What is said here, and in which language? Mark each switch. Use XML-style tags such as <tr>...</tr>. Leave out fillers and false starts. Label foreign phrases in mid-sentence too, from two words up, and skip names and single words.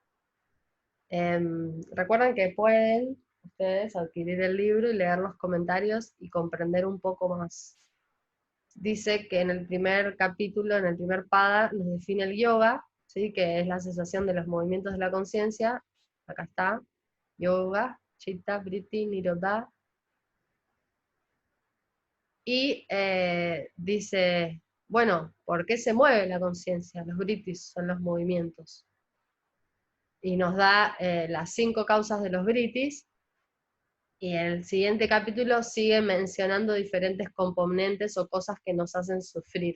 <es>Recuerden que pueden ustedes adquirir el libro y leer los comentarios y comprender un poco más. Dice que en el primer capítulo, en el primer pada, nos define el yoga, ¿sí? Que es la cesación de los movimientos de la conciencia. Acá está,</es> <sa>योग, चित्त, वृत्ति, निरोध.</sa> <es>Y dice, bueno, ¿por qué se mueve la conciencia? Los vrittis son los movimientos. Y nos da las 5 causas de los vrittis, y el siguiente capítulo sigue mencionando diferentes componentes o cosas que nos hacen sufrir.</es>